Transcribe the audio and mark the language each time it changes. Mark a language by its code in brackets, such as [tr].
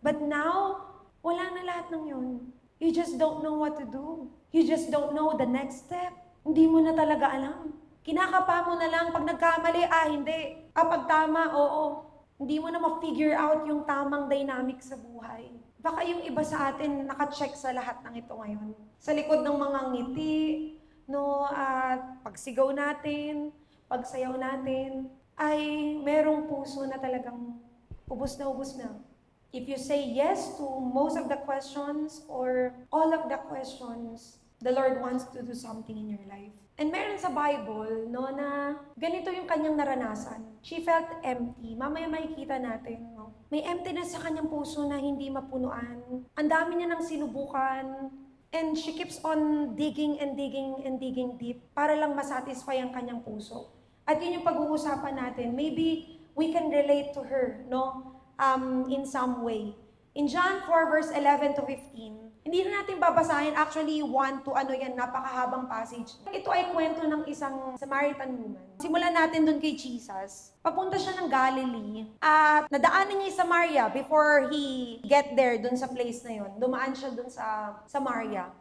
[en] But now, [tl] wala na lahat ng yun. [en] You just don't know what to do. You just don't know the next step. [tl] Hindi mo na talaga alam. Kinakapa mo na lang, pag nagkamali, hindi. Kapag tama, oo. Hindi mo na ma-figure out yung tamang dynamic sa buhay. Baka yung iba sa atin naka-check sa lahat ng ito ngayon. Sa likod ng mga ngiti, no, at pagsigaw natin, pagsayaw natin, ay merong puso na talagang ubos na. [en] If you say yes to most of the questions or all of the questions, the Lord wants to do something in your life. [tl] And meron sa Bible, no, na ganito yung kanyang naranasan. [en] She felt empty. [tl] Mamaya makikita natin, no? May emptiness sa kanyang puso na hindi mapunuan. Ang dami niya nang sinubukan. [en] And she keeps on digging and digging and digging deep [tl] para lang masatisfy ang kanyang puso. At yun yung pag-uusapan natin. [en] Maybe we can relate to her, no? In some way. In John 4 verse 11 to 15, [tl] Hindi na natin babasahin. Actually, 1 to napakahabang passage. Ito ay kwento ng isang Samaritan woman. Simulan natin dun kay Jesus. Papunta siya ng Galilee at nadaanan niya yung Samaria [en] before he get there [tl] dun sa place na yun. Dumaan siya dun sa Samaria.